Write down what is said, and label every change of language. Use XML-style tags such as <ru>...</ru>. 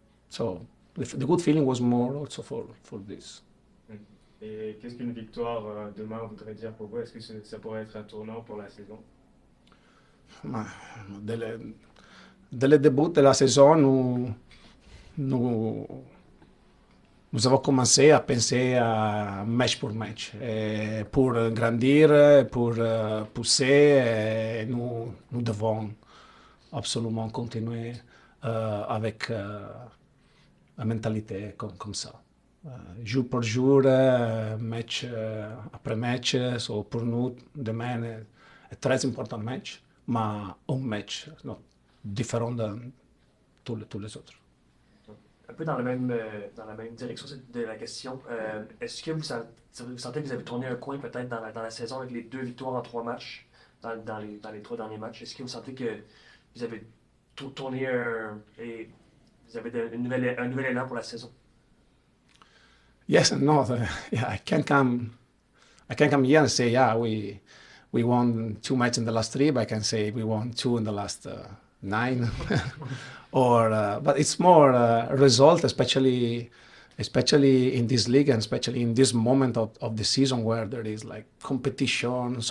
<en>So the good feeling was more also for this.</en> <fr>Et qu'est-ce qu'une victoire demain voudrait dire pour vous? Est-ce que ça pourrait être un tournant pour la saison? Dès le début de la saison, nous avons commencé à penser à match pour match, pour grandir, pour pousser. Nous devons absolument continuer avec la mentalité comme ça. Jour pour jour, match après match. So pour nous, demain est très important match, mais un match différent de tous les autres. Un peu dans la même direction de la question, est-ce que vous sentez que vous avez tourné un coin peut-être dans la saison avec les 2 victoires en 3 matchs, dans les 3 derniers matchs? Est-ce que vous sentez que vous avez tourné et vous avez un nouvel élan pour la saison?</fr> <en>Yes and no. I can't come here and say, we won 2 matches in the last 3, but I can say we won 2 in the last 9. But it's more result, especially in this league, and especially in this moment of the season where there is like competition.</en>